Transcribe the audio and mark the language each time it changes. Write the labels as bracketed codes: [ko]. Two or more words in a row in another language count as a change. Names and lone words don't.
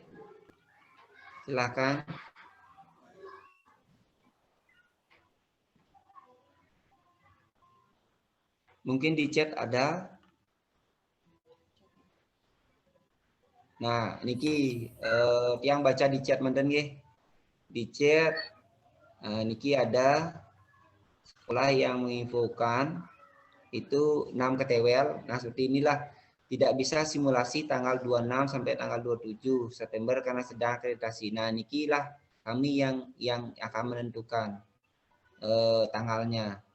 [id] Silakan. Mungkin di chat ada. Nah, niki yang baca di chat manten nggih. Di chat niki ada sekolah yang menginfokan itu 6 ketewel. Nah, seperti inilah, tidak bisa simulasi tanggal 26 sampai tanggal 27 September karena sedang akreditasi. Nah, niki lah kami yang akan menentukan tanggalnya.